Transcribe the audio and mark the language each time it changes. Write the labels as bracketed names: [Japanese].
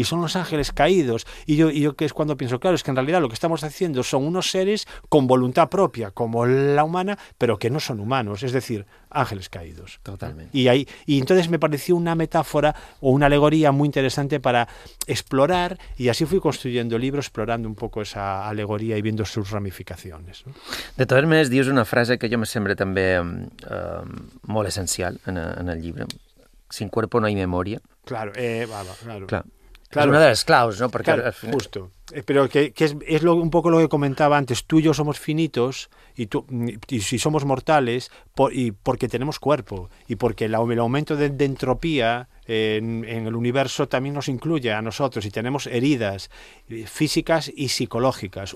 [Spanish] Y son los ángeles caídos, y yo que es cuando pienso, claro, es que en realidad lo que estamos haciendo son unos seres con voluntad propia como la humana, pero que no son humanos, es decir, ángeles caídos totalmente. Y entonces me pareció una metáfora o una alegoría muy interesante para explorar, y así fui construyendo el libro explorando un poco esa alegoría y viendo sus ramificaciones, ¿no? [Catalan] De todas maneres, dius una frase que jo me sembla també molt essencial en el llibre. [Spanish] Sin cuerpo no hay memoria. Claro, claro. [Catalan] Claro. És una de les claus, no? Perquè, claro, final... justo. [Spanish] Pero que es lo, un poco lo que comentaba antes. Tú y yo somos finitos y si somos mortales porque tenemos cuerpo y porque el aumento de entropía en el universo también nos incluye a nosotros y tenemos heridas físicas y psicológicas.